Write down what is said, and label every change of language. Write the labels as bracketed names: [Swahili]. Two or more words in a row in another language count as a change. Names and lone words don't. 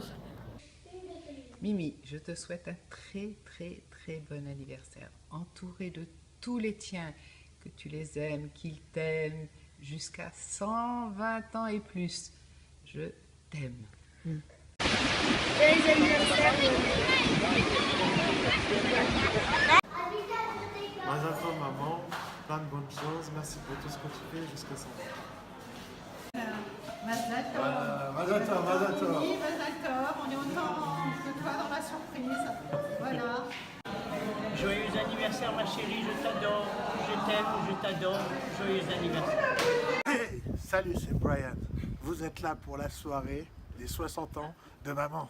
[French] Mimi, je te souhaite un très bon anniversaire, entouré de tous les tiens, que tu les aimes, qu'ils t'aiment, jusqu'à 120 ans et plus. Je t'aime. Joyeux anniversaire. [Hebrew] מזל טוב [French] maman, plein de bonnes choses. Merci pour tout ce que tu fais jusqu'à 100 ans. [Hebrew] מזל טוב. מזל טוב, מזל טוב. Oui, מזל טוב. [French] On est autant que toi dans la surprise. Voilà. Joyeux anniversaire ma chérie, je t'adore, je t'aime, je t'adore. Joyeux anniversaire. Hey, salut, c'est Brian. Vous êtes là pour la soirée des 60 ans de maman.